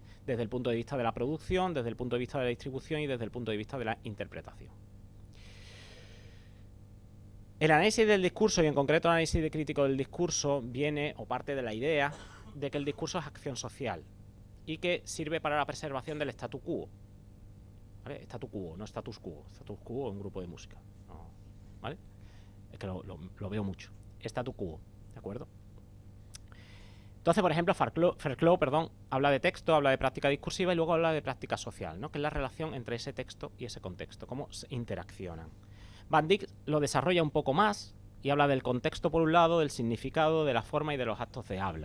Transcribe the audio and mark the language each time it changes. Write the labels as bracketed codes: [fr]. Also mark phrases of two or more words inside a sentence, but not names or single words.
[es] Desde el punto de vista de la producción, desde el punto de vista de la distribución y desde el punto de vista de la interpretación. El análisis del discurso, y en concreto el análisis crítico del discurso, viene o parte de la idea de que el discurso es acción social y que sirve para la preservación del [la] statu quo. [es] ¿Vale? [la] Statu quo, [es] no [la] status quo. Status quo [es] es un grupo de música. No, ¿vale? Es que lo veo mucho. [la] Statu quo, [es] ¿de acuerdo? Entonces, por ejemplo, Verklo, habla de texto, habla de práctica discursiva y luego habla de práctica social, ¿no? Que es la relación entre ese texto y ese contexto, cómo se interaccionan. Van Dijk lo desarrolla un poco más y habla del contexto por un lado, del significado, de la forma y de los actos de habla.